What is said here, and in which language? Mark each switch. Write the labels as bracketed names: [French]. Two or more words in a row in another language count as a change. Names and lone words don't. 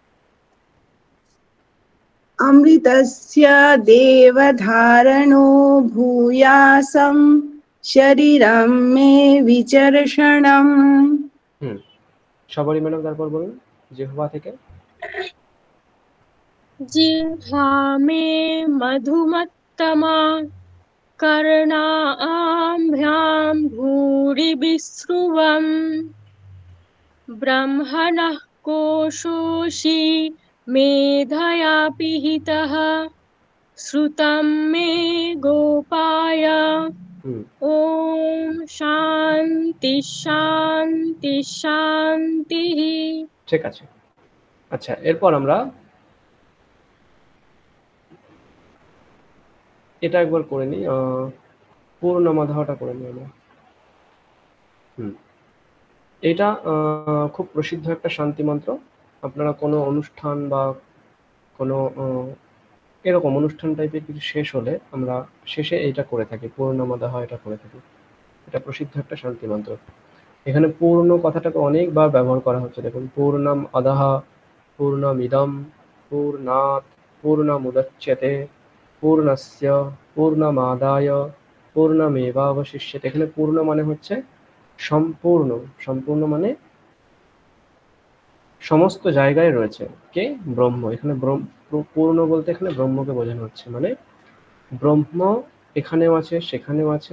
[Sanskrit] অমৃতস্য দেবধারণো ভূয়াসম শরীরম মে বিচর্ষণম। [Bangla] সবারই ম্যাডাম তারপর বলুন জিহ্বা থেকে। [Sanskrit] জিহ্বা মে মধুমত্তমা कर्णाभ्यां भूरि विश्रुवम् ब्रह्मणः कोशोषि मेधया पिहितः श्रुतं मे गोपाय। ओम शांति शांति शांति। [Bangla] ঠিক আছে। আচ্ছা, এরপর আমরা এটা একবার করে নিই, পূর্ণমাধাটা করে নিই আমরা। এটা খুব প্রসিদ্ধ একটা শান্তি মন্ত্র। আপনারা কোনো অনুষ্ঠান বা কোনো এরকম অনুষ্ঠান টাইপের কিছু শেষ হলে আমরা শেষে এইটা করে থাকি, পূর্ণমাদাহ এটা করে থাকি। এটা প্রসিদ্ধ একটা শান্তি মন্ত্র। এখানে পূর্ণ কথাটাকে অনেকবার ব্যবহার করা হচ্ছে। দেখুন, [Sanskrit] পূর্ণম আদাহ, পূর্ণমিদম, পূর্ণাৎ পূর্ণমুদচ্যতে, পূর্ণস্য পূর্ণমাদায় পূর্ণমেবাবশিষ্যতে। [Bangla] এখানে পূর্ণ মানে হচ্ছে সম্পূর্ণ। সম্পূর্ণ মানে সমস্ত জায়গায় রয়েছে কে? ব্রহ্ম। এখানে পূর্ণ বলতে এখানে ব্রহ্মকে বোঝানো হচ্ছে, মানে ব্রহ্ম এখানেও আছে সেখানেও আছে।